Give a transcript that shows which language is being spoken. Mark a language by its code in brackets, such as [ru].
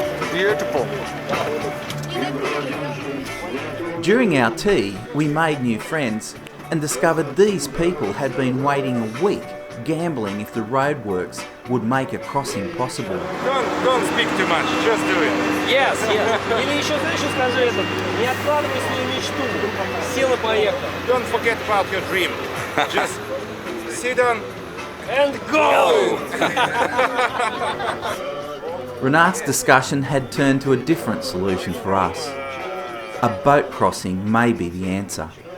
[en] Beautiful. During our tea, we made new friends and discovered these people had been waiting a week gambling if the roadworks would make a crossing possible. Don't speak too much, just do it. Yes, yes. [ru] Или еще скажи это. Не откладывай свою мечту. Сел и поехал. [en] Don't forget about your dream. Just sit down and go! Renat's discussion had turned to a different solution for us. A boat crossing may be the answer.